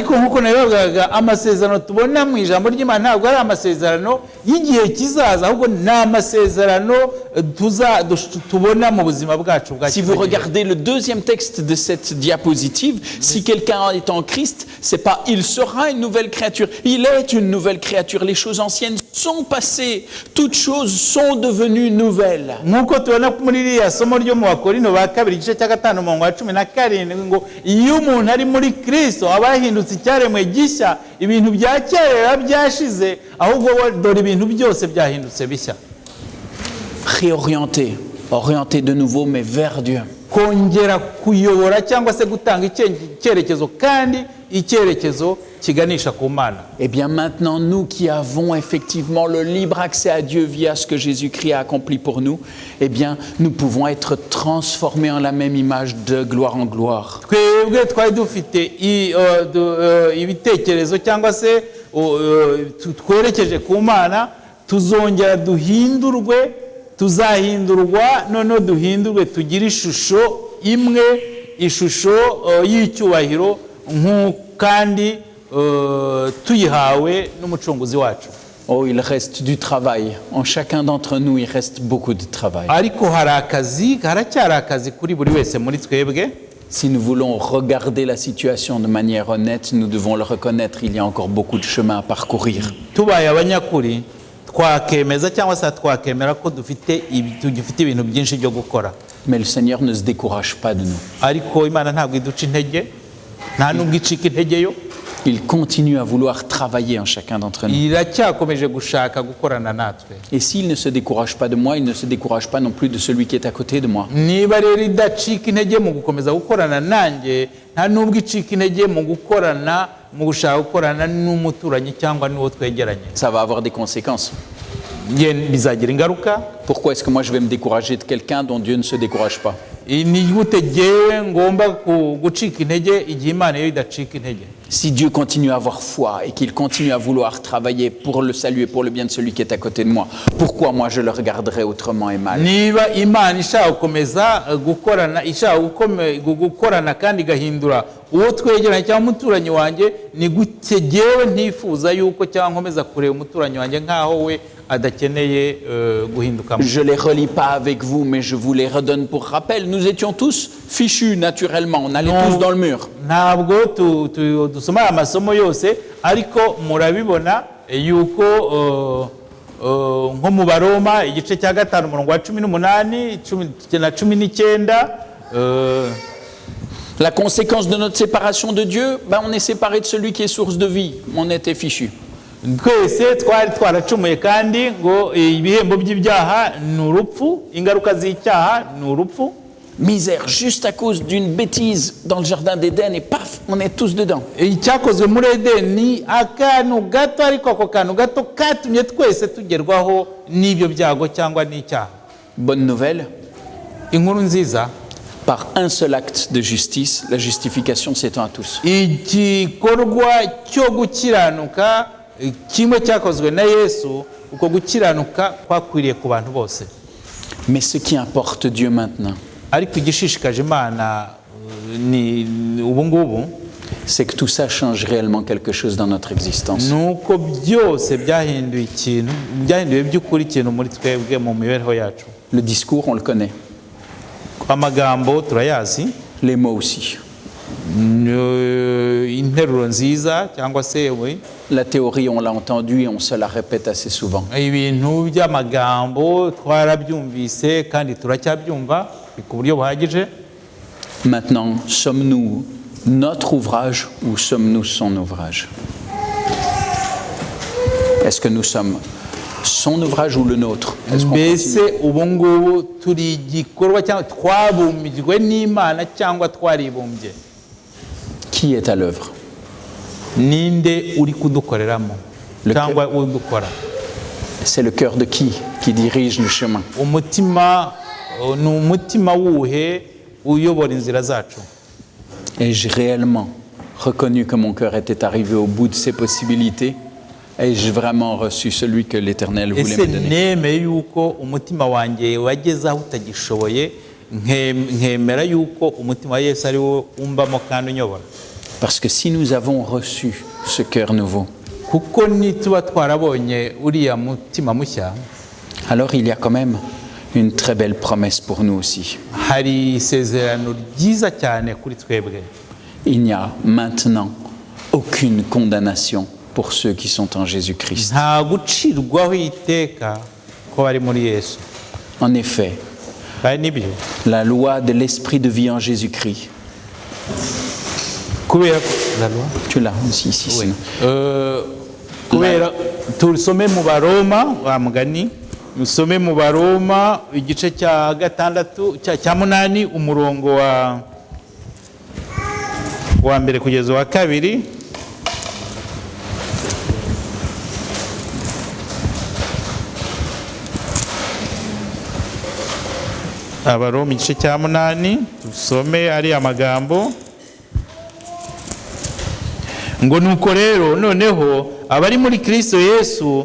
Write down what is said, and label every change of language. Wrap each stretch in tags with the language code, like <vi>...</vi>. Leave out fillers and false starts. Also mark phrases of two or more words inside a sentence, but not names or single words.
<fr>Si vous regardez le deuxième texte de cette diapositive, si quelqu'un est en Christ, c'est pas il sera une nouvelle créature, il est une nouvelle créature. Les choses choses anciennes sont passées, toutes choses sont devenues nouvelles.</fr> <rw>nk'uko tubona muri iriya somo ryo mu Bakorino ba kabiri igice cya 5 umurongo wa 17 ngo iyo umuntu ari muri Kristo aba yahindutse icyaremwe gishya, ibintu bya kera byashize ahubwo dore ibintu byose byahindutse bishya.</rw> <fr>Réorienter, orienter de nouveau mais vers Dieu.</fr> <rw>Kongera kuyobora cyangwa se gutanga icyerekezo kandi icyerekezo kiganisha ku Mana.</rw> <fr>Eh bien maintenant, nous qui avons effectivement le libre accès à Dieu via ce que Jésus-Christ a accompli pour nous, eh bien nous pouvons être transformés en la même image de gloire en gloire.</fr> <rw>Twebwe twari dufite ibitekerezo cyangwa se twerekeje ku Mana, tuzongera duhindurwe, tuzahindurwa noneho duhindurwe tugire ishusho imwe, ishusho y'icyubahiro kandi tuyihawe n'umucunguzi wacu.</rw> <fr>Oh, il reste du travail. En chacun d'entre nous, il reste beaucoup de travail.</fr> <rw>Ariko haracyari akazi kuri buri wese muri twebwe.</rw> <fr>Si nous voulons regarder la situation de manière honnête, nous devons le reconnaître, il y a encore beaucoup de chemin à parcourir.</fr> <rw>Tubaye abanyakuri twakemeza cyangwa se twakemera ko dufite ibintu byinshi byo gukora.</rw> <fr>Mais le Seigneur ne se décourage pas de nous.</fr> <rw>Ariko Imana ntabwo iduca intege, nta nubwo icika intege yo.</rw> <fr>Il continue à vouloir travailler en chacun d'entre nous.</fr> <rw>Iracyakomeje gushaka gukorana natwe.</rw> <fr>Et s'il ne se décourage pas de moi, il ne se décourage pas non plus de celui qui est à côté de moi.</fr> <rw>Niba rero idacika intege mu gukomeza gukorana nanjye, nta nubwo icika intege mu gushaka gukorana n'umuturanyi cyangwa n'uwo twegeranye.</rw> <fr>Ça va avoir des conséquences.</fr> <rw>Bizagira ingaruka.</rw> <fr>Pourquoi est-ce que moi je vais me décourager de quelqu'un dont Dieu ne se décourage pas? Si Dieu continue à avoir foi et qu'il continue à vouloir travailler pour le salut et pour le bien de celui qui est à côté de moi, pourquoi moi je le regarderai autrement et mal?</fr> <rw>Niba Imana ishaka gukomeza gukorana kandi gahindura uwo twegeranye cyangwa umuturanyi wanjye, ni gute jyewe ntifuza yuko cyangwa nkomeza kureba umuturanyi wanjye nkaho we adakeneye guhinduka.</rw> <fr>Je les relis pas avec vous, mais je vous les redonne pour rappel. Nous étions tous fichus naturellement, on allait tous dans le mur.</fr> <rw>Ntabwo dusoma amasomo yose, ariko murabibona yuko nko mu Baroma igice cya 5 umurongo wa 18 na 19.</rw> <fr>La conséquence de notre séparation de Dieu, on est séparé de celui qui est source de vie. On était fichus.</fr> <rw>Twese twari twaracumuye kandi ngo ibihembo by'ibyaha ni urupfu, ingaruka z'icyaha ni urupfu.</rw> <fr>Misère, juste à cause d'une bêtise dans le jardin d'Éden et paf, on est tous dedans.</fr> <rw>Icyakozwe muri Edeni akantu gato, ariko ako kantu gato katumye twese tugerwaho n'ibyo byago cyangwa n'icyaha.</rw> <fr>Bonne nouvelle.</fr> <rw>Inkuru nziza.</rw> <fr>Par un seul acte de justice, la justification s'étend à tous.</fr> <rw>Igikorwa cyo gukiranuka kimwe cyakozwe na Yesu, uko gukiranuka kwakwiriye ku bantu bose.</rw> <fr>Mais ce qui importe Dieu maintenant,</fr> <rw>ariko igishishikaje Imana ni ubu ngubu,</rw> <fr>c'est que tout ça change réellement quelque chose dans notre existence.</fr> <rw>Nuko byose byahinduye ikintu, byahinduye by'ukuri ikintu muri twebwe mu mibereho yacu.</rw> <fr>Le discours, on le connaît.</fr> <rw>Amagambo turayazi.</rw> <fr>Les mots aussi.</fr> <rw>Interuro nziza cyangwa se we.</rw> <fr>La théorie, on l'a entendu et on se la répète assez souvent.</fr> <rw>Ibintu by'amagambo twarabyumvise kandi turacyabyumva ku buryo buhagije.</rw> <fr>Maintenant, sommes-nous notre ouvrage ou sommes-nous son ouvrage? Est-ce que nous sommes son ouvrage ou le nôtre?</fr> <rw>Mbese ubu ngubu turi igikorwa cyangwa twabumbijwe n'Imana cyangwa twaribumbye?</rw> <fr>Qui est à l'œuvre?</fr> <rw>Ninde uri kudukoreramo cyangwa udukora?</rw> <fr>C'est le cœur de qui dirige le chemin?</fr> <rw>Umutima ni umutima wuhe uyobora inzira zacu?</rw> <fr>Ai-je réellement reconnu que mon cœur était arrivé au bout de ses possibilités? Ai-je vraiment reçu celui que l'Éternel voulait me donner?</fr> <rw>Nemeye yuko umutima wanjye wageze aho utagishoboye, nkemera yuko umutima wa Yesu ari wo umbamo kandi unyobora.</rw> <fr>Parce que si nous avons reçu ce cœur nouveau,</fr> <rw>kuko nituba twarabonye uriya mutima mushya,</rw> <fr>alors il y a quand même une très belle promesse pour nous aussi.</fr> <rw>Hari isezerano ryiza cyane kuri twebwe.</rw> <fr>Il n'y a maintenant aucune condamnation pour ceux qui sont en Jésus-Christ.</fr> <rw>nta gucirwaho iteka ko bari muri Yesu.</rw> <fr>En effet,</fr> <rw>kandi nibyo</rw> <fr>la loi de l'esprit de vie en Jésus-Christ.</fr> <rw>kubera ko</rw> <fr>la loi Tu l'as aussi ici. sinon.</fr> <rw>kubera tusome mu Baroma wa mugani musome mu Baroma igice cya gatandatu cya munani umurongo wa mbere kugeza wa kabiri. Abaroma igice cya munani tusome ari amagambo ngo nuko rero noneho abari muri Kristo Yesu</rw>